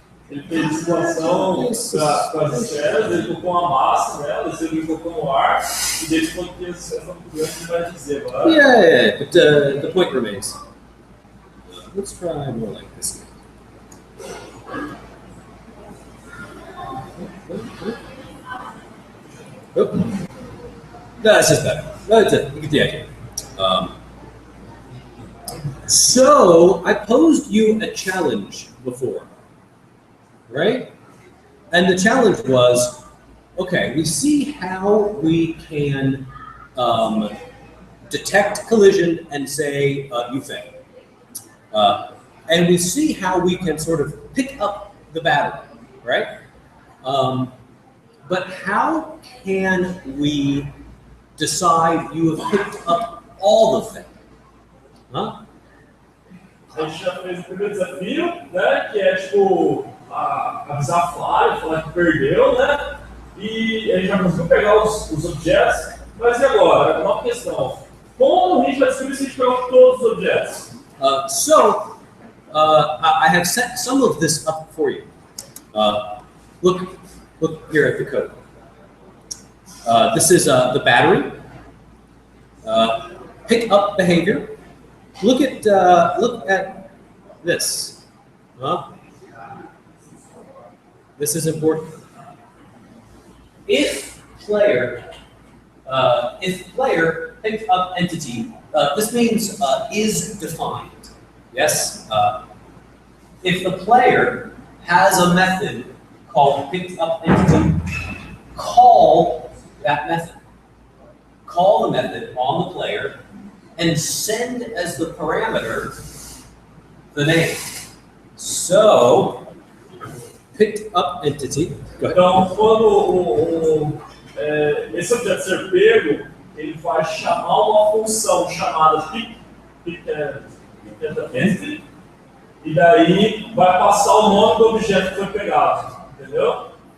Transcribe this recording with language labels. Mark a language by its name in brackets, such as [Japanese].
[Portuguese] Ele fez situação com as esferas, ele colocou uma massa nelas, ele colocou no ar, e desde quando tem essa configuração, ele vai dizer agora. [English] Yeah, but the point remains. Let's try more like this. Oh. That's just better. That's it. You get the idea. So I posed you a challenge before, right? And the challenge was, okay, we see how we can detect collision and say you fail. And we see how we can sort of pick up the battery, right? But how can we decide you have picked up all the things? Huh? [Portuguese] A gente já fez o primeiro desafio, né? Que é tipo avisar a Flávia, falar que perdeu, né? E a gente já conseguiu pegar os objetos, mas e agora? Uma questão. Como a gente vai descobrir se a gente pegou todos os objetos? [English] I have set some of this up for you. Look here at the code. This is the battery. Pick up behavior. Look at this. This is important. If player picked up entity, this means is defined. Yes. If the player has a method called picked up entity, call that method. Call the method on the player and send as the parameter the name. So, picked up entity. [Portuguese] Então, quando esse objeto ser pego, ele vai chamar uma função chamada picked entity, e daí vai passar o nome do objeto que foi pegado, entendeu?